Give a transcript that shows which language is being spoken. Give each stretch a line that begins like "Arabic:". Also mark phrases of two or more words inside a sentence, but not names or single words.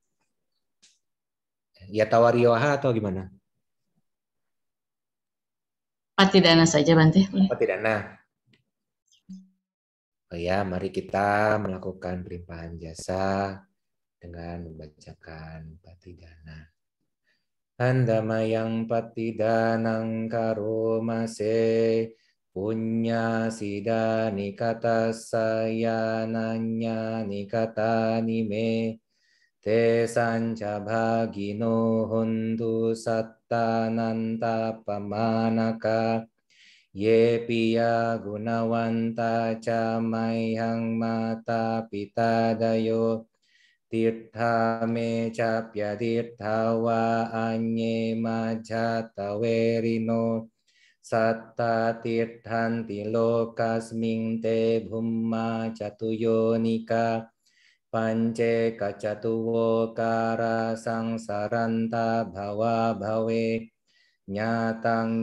Indonesian: Ya tawarioha atau gimana? Patidana saja Bante. Patidana. Oh ya, mari kita melakukan pelimpahan jasa dengan membacakan patidana.
Pali: Handamayang patidanang karomase punya sida nikata sayananya nikata nime te sanca bhagino hontu sattananta pamanaka ye piya gunawanta ca maihang mata pita dayo tirtha me capya tirtha wa anye majata verino satta tirthanti lokasming te bhumma catuyonika pance kacatuwo kara sangsaranta bhava bhave nyatang